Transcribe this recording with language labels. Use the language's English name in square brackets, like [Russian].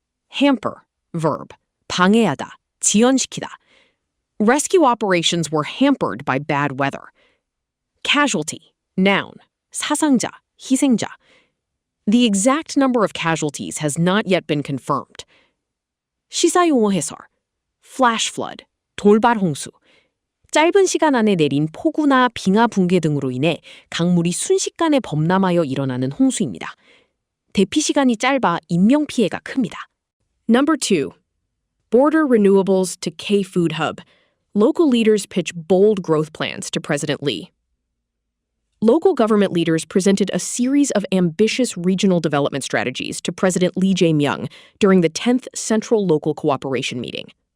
[English] Hamper. Verb. [Korean] 방해하다. 지연시키다. [English] Rescue operations were hampered by bad weather. Casualty. Noun. [Korean] 사상자. 희생자. [English] The exact number of casualties has not yet been confirmed. [Korean] 시사용어 해설. [English] Flash flood. [Korean] 돌발 홍수. 짧은 시간 안에 내린 폭우나 빙하 붕괴 등으로 인해 강물이 순식간에 범람하여 일어나는 홍수입니다. 대피 시간이 짧아 인명 피해가 큽니다. [English] Number 2. Border renewables to K-food hub. Local leaders pitch bold growth plans to President Lee. Local government leaders presented a series of ambitious regional development strategies to President Lee Jae-myung during the 10th Central Local Cooperation meeting.